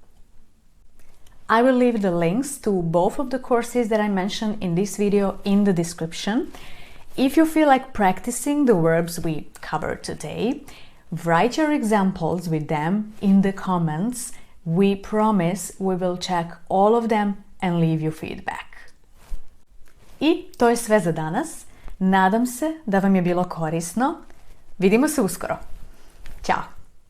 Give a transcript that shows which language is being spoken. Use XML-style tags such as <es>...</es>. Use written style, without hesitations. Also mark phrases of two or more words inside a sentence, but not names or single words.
<en>I will leave the links to both of the courses that I mentioned in this video in the description. If you feel like practicing the verbs we covered today, write your examples with them in the comments. We promise we will check all of them and leave you feedback.</en> <sr>I to je sve za danas. Nadam se da vam je bilo korisno. Vidimo se uskoro. Ćao!</sr>